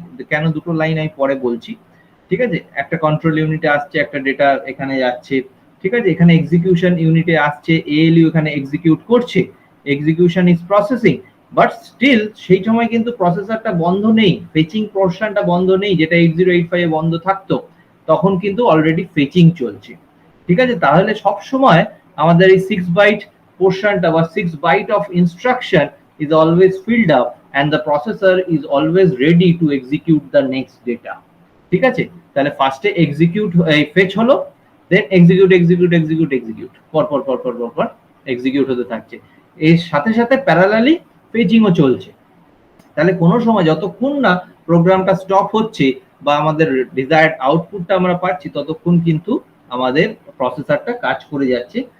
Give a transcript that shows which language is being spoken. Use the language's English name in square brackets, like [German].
[Bangla] কেন দুটো লাইন আমি পরে বলছি। ঠিক আছে, একটা কন্ট্রোল ইউনিটে আসছে, একটা ডেটা এখানে যাচ্ছে। ঠিক আছে, এখানে এক্সিকিউশন ইউনিটে আসছে, এএলইউ এখানে এক্সিকিউট করছে, [English] execution is processing, [Bangla] but still সেই সময় কিন্তু প্রসেসরটা বন্ধ নেই, ফেচিং পোর্শনটা বন্ধ নেই, যেটা 8085 এ বন্ধ থাকতো, তখন কিন্তু অলরেডি ফেচিং চলছে। ঠিক আছে, তাহলে সব সময় আমাদের এই 6 বাইট পোর্শনটা বা 6 byte of instruction [English] is always filled up and the processor is always ready to execute the next data. [Bangla] ঠিক আছে, তাহলে ফার্স্টে এক্সিকিউট ফেচ হলো, দেন এক্সিকিউট এক্সিকিউট এক্সিকিউট এক্সিকিউট পর পর পর পর পর পর এক্সিকিউট হতে থাকছে, এর সাথে সাথে প্যারালালি পেজিংও চলছে। তাহলে কোনো সময় যতক্ষণ না প্রোগ্রামটা স্টপ হচ্ছে বা আমাদের ডিজায়ার্ড আউটপুটটা আমরা পাচ্ছি, ততক্ষণ কিন্তু আমাদের প্রসেসরটা কাজ করে যাচ্ছে।